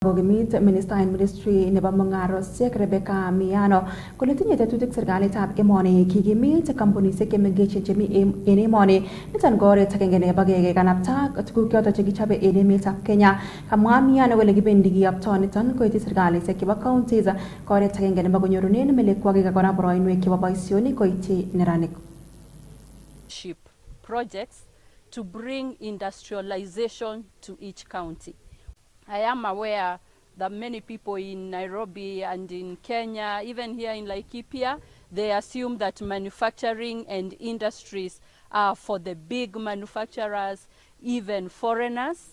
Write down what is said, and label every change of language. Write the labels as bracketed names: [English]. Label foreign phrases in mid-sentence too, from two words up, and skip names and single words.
[Kalenjin] Gogimit [English] Minister in Ministry [Kalenjin] nebo Mungarosiek Rebecca Miano kole tinye tetutik serikalitab emoni kikimit kampunisiek chemengechen chemi en emoni niton ko oret agenge nebo kekanapta tuguk choton chekichobe en emetab Kenya. Kamwa Miano kole kibendi kiyopto niton koityi serkalisiek chebo counties ko oret agenge nebo konyorunen melekwakik ak kora boroinwek chebo boisionik koityi neranik. [English] Projects to bring industrialization to each county. I am aware that many people in Nairobi and in Kenya, even here in Laikipia, they assume that manufacturing and industries are for the big manufacturers, even foreigners.